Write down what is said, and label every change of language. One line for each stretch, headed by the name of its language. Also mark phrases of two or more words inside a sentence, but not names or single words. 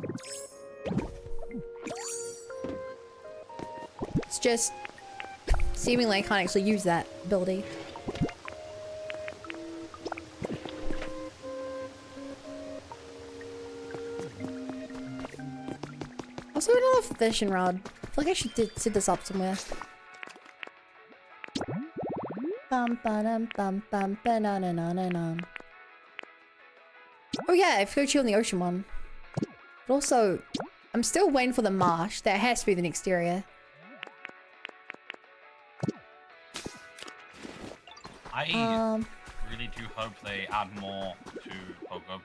English: It's just seemingly I can't actually use that ability. Also another fishing rod. I feel like I should set this up somewhere. Bum ba-dum bum bum ba-na-na-na-na-na. Oh yeah, I forgot you on the ocean one. But also, I'm still waiting for the marsh. That has to be the next area. I really do hope they add more to Pokopia.